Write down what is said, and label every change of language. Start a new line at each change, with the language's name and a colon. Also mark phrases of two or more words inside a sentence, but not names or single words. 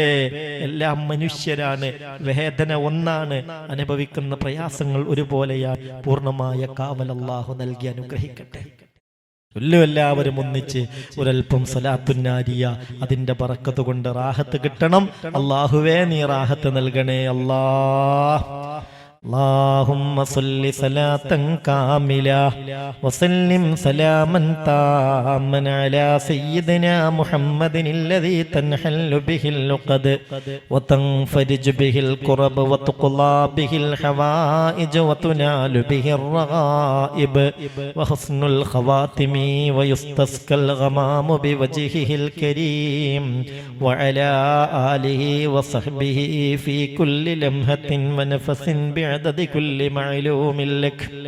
Malayalam: എല്ലാം മനുഷ്യരാണ്, വേദന ഒന്നാണ്, അനുഭവിക്കുന്ന പ്രയാസങ്ങൾ ഒരുപോലെയാണ്. പൂർണ്ണമായ കാവൽ അല്ലാഹു നൽകി അനുഗ്രഹിക്കട്ടെ. എല്ലാവരും ഒന്നിച്ച് ഒരൽപ്പം സലാത്തുന്നാരിയ, അതിന്റെ ബറക്കത്ത് കൊണ്ട് റാഹത്ത് കിട്ടണം. അല്ലാഹുവേ, നീ റാഹത്ത് നൽകണേ അല്ലാഹ്.
Arabic: اللهم صل صلاة كاملة وسلم سلاما تاما على سيدنا محمد الذي تنحل به اللقد وتنفرج به الكرب وتقضى به الحوائج وتنال به الرغائب وحسن الخواتم ويستسقى الغمام بوجهه الكريم وعلى آله وصحبه في كل لمحة ونفس بعدد كل معلوم لك.